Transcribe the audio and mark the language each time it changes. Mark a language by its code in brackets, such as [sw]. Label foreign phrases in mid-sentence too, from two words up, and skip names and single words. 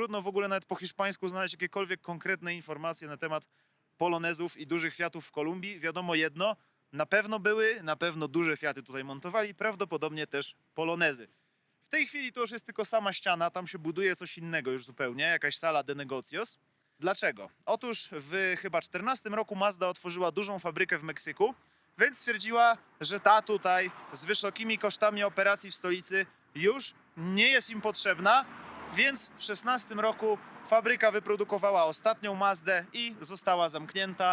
[pl] Trudno w ogóle nawet po hiszpańsku znaleźć jakiekolwiek konkretne informacje na temat polonezów i dużych Fiatów w Kolumbii. Wiadomo jedno, na pewno duże Fiaty tutaj montowali, prawdopodobnie też polonezy. W tej chwili to już jest tylko sama ściana, tam się buduje coś innego już zupełnie, jakaś [es] sala de negocios. [pl] Dlaczego? Otóż w chyba 14 roku Mazda otworzyła dużą fabrykę w Meksyku, więc stwierdziła, że ta tutaj z wysokimi kosztami operacji w stolicy już nie jest im potrzebna, więc w 16 roku fabryka wyprodukowała ostatnią Mazdę i została zamknięta.